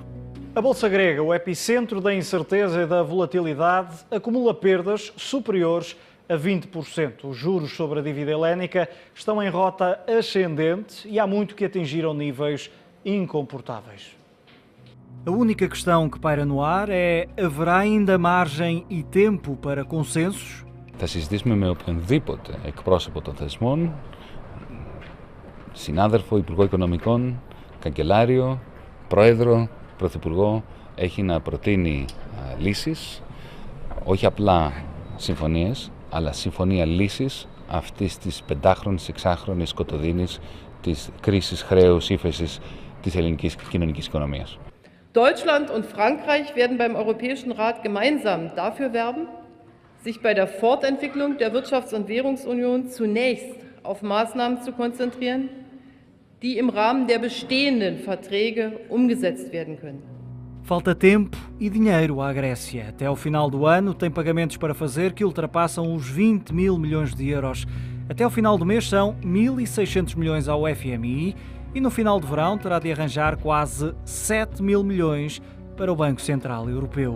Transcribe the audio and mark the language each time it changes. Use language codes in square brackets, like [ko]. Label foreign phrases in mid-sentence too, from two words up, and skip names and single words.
[pt] A Bolsa grega, o epicentro da incerteza e da volatilidade, acumula perdas superiores a 20%. Os juros sobre a dívida helénica estão em rota ascendente e há muito que atingiram níveis incomportáveis. A única questão que paira no ar é: haverá ainda margem e tempo para consensos? [el] Θα συζητήσουμε με οποιονδήποτε εκπρόσωπο των θεσμών, συνάδελφο, Υπουργό Οικονομικών, Καγκελάριο, Πρόεδρο, Πρωθυπουργό, έχει να προτείνει λύσεις, όχι απλά συμφωνίες, αλλά συμφωνία λύσης αυτής της 5χρονης, 6χρονης σκοτωδίνης, της κρίσης χρέους, ύφεσης της ελληνικής κοινωνικής οικονομίας. [de] Deutschland und Frankreich werden beim Europäischen Rat gemeinsam dafür werben, sich bei der Fortentwicklung der Wirtschafts- und Währungsunion zunächst auf Maßnahmen zu konzentrieren, die im Rahmen der bestehenden Verträge umgesetzt werden können. [pt] Falta tempo e dinheiro à Grécia. Até ao final do ano tem pagamentos para fazer que ultrapassam os 20 mil milhões de euros. Até ao final do mês são 1.600 milhões ao FMI e no final de verão terá de arranjar quase 7 mil milhões para o Banco Central Europeu.